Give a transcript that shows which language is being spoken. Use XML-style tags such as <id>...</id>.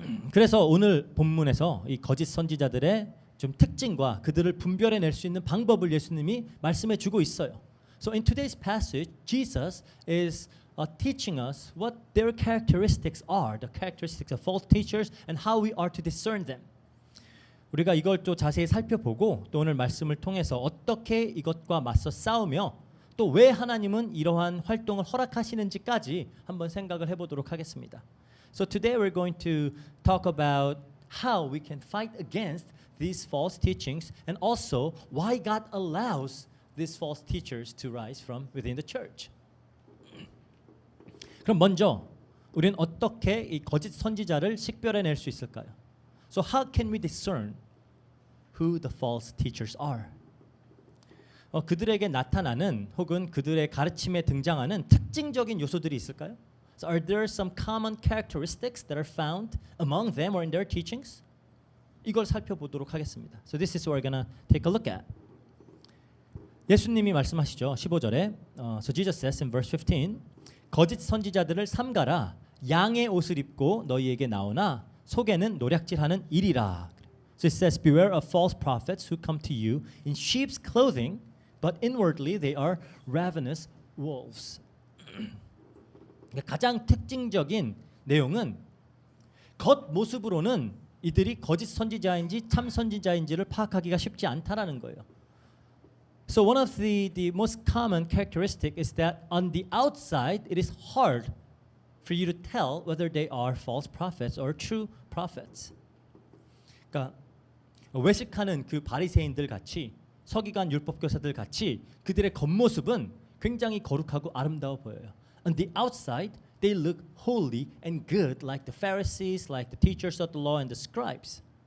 <ko>그래서 오늘 본문에서 이 거짓 선지자들의 좀 특징과 그들을 분별해낼 수 있는 방법을 예수님이 말씀해 주고 있어요.</ko> <en>So in today's passage, Jesus is teaching us what their characteristics are, the characteristics of false teachers and how we are to discern them.</en> <ko>우리가 이걸 또 자세히 살펴보고 또 오늘 말씀을 통해서 어떻게 이것과 맞서 싸우며 또 왜 하나님은 이러한 활동을 허락하시는지까지 한번 생각을 해보도록 하겠습니다.</ko> <en>So today we're going to talk about how we can fight against these false teachings and also why God allows these false teachers to rise from within the church.</en> <ko>그럼 먼저 우리는 어떻게 이 거짓 선지자를 식별해낼 수 있을까요?</ko> <en>So how can we discern who the false teachers are?</en> <ko>그들에게 나타나는 혹은 그들의 가르침에 등장하는 특징적인 요소들이 있을까요?</ko> <en>So are there some common characteristics that are found among them or in their teachings?</en> <ko>이걸 살펴보도록 하겠습니다.</ko> <en>So this is what we're gonna take a look at.</en> <ko>예수님이 말씀하시죠. 15절에</ko> <en>So Jesus says in verse 15</en> <ko>거짓 선지자들을 삼가라 양의 옷을 입고 너희에게 나오나 속에는 노략질하는 일이라.</ko> <en>So it says beware of false prophets who come to you in sheep's clothing but inwardly they are ravenous wolves.</en> <ko>가장 특징적인 내용은 겉모습으로는 이들이 거짓 선지자인지 참 선지자인지를 파악하기가 쉽지 않다라는 거예요.</ko> <en>So one of the most common characteristic is that on the outside it is hard for you to tell whether they are false prophets or true prophets.</en> <ko>그러니까 외식하는 그 바리새인들 같이 서기관 율법교사들 같이 그들의 겉모습은 굉장히 거룩하고 아름다워 보여요.</ko> <en>On the outside, they look holy and good, like the Pharisees, like the teachers of the law and the scribes.</en>